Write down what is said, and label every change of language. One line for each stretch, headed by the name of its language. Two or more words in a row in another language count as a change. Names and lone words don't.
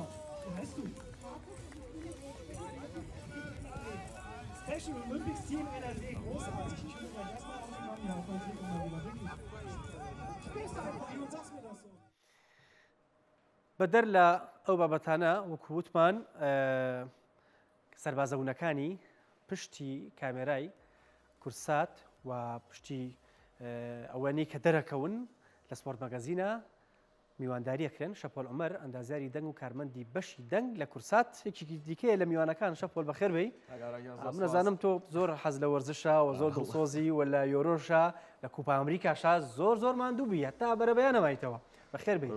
German: Wie heißt du? Special Olympics Team NRW. Großartig. Ich will gleich erstmal auf die Mami auf mein Klick mal wieder. Wirklich. Stehst du einfach hin und sagst mir das so.
Central Kurdish: بەدەر لە ئەو بابەتانە وەکو وتمان سەربازەونەکانی پشتی کامێرای کورسات و پشتی ئەوانەی کە دەرەکەون لە سپۆرت مەگەزینە میوانداریەکرێن شەپۆل عومەر ئەندازیاری دەنگ و کارمەندی بەشی دەنگ لە کورسات یەکێکی دیکەیە لە میوانەکان شەپۆل بەخێر بێی من نەزانم تۆ زۆر حەز لە وەرزشە و زۆر دڵسۆزی و لە یۆرۆشە لە کوپا ئەمریکاشا زۆر ماندوو بی هەتا بەرەبەیان نەمایتەوە بەخێر بێ